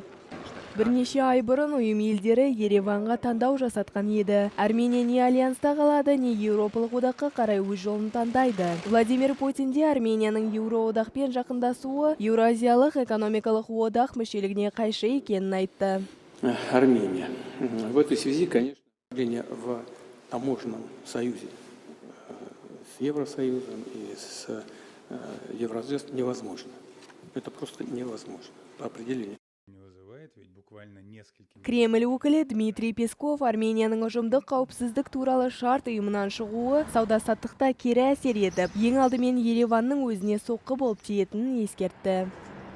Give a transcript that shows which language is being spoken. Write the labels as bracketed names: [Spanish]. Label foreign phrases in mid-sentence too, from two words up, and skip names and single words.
[Kazakh] Бірнеше ай бұрын ұйым елдері Ереванға таңдау жасатқан еді. Армения не альянста қалады, не Еуропалық одаққа қарай өз жолын таңдайды. Владимир Путин де Арменияның Еуроодақпен жақындасуы Еуразиялық экономикалық одақ мүшелігіне қайшы екенін айтты. Армения. [Russian] В этой связи, конечно, в таможенном союзе с Евросоюзом и с Евразией невозможно. Это просто невозможно по определению. [Kazakh] Кремль өкілі Дмитрий Песков Арменияның ұжымдық қауіпсіздік туралы шарт ұйымынан шығуы сауда-саттықта кері әсер етіп, ең алдымен Ереванның өзіне соққы болып тиетінін ескертті.